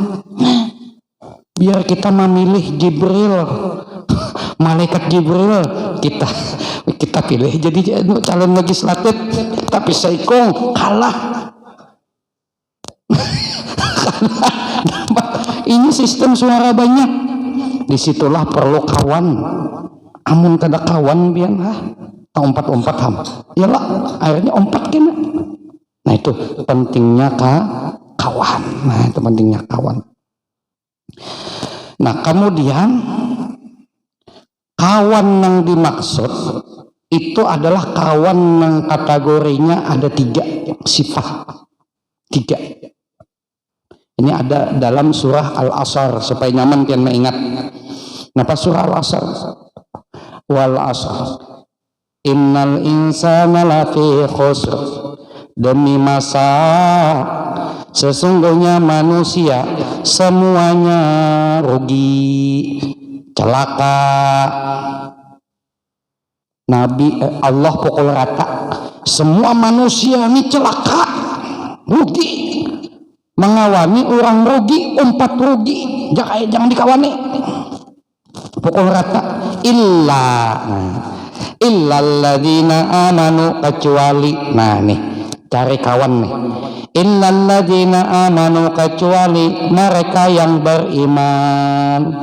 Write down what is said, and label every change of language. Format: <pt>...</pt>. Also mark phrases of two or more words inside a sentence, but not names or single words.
<id>Nah, biar kita memilih Jibril, malaikat Jibril, kita pilih jadi calon legislatif, tapi saikung kalah. Ini sistem suara banyak, disitulah perlu kawan.</id> <bjn>Amun kada kawan biar umpat ham, yalah akhirnya umpat kena.</bjn> <id>Nah itu pentingnya kawan. Nah itu pentingnya kawan. Nah kemudian kawan yang dimaksud itu adalah kawan yang kategorinya ada 3 sifat. 3 ini ada dalam surah Al-Asr supaya nyaman pian mengingat.</id> <ar>Napa surah Al-Asr? Wal asr innal insana lafi khusr,</ar> <id>demi masa sesungguhnya manusia semuanya rugi, celaka. Allah pukul rata semua manusia ini celaka, rugi. Mengawani orang rugi, umpat rugi, jangan dikawani, pukul rata.</id> <ar>Illalladzina amanu,</ar> <id>kecuali, nah nih cari kawan nih,</id> <ar>illalladzina amanu,</ar> <id>kecuali mereka yang beriman.</id>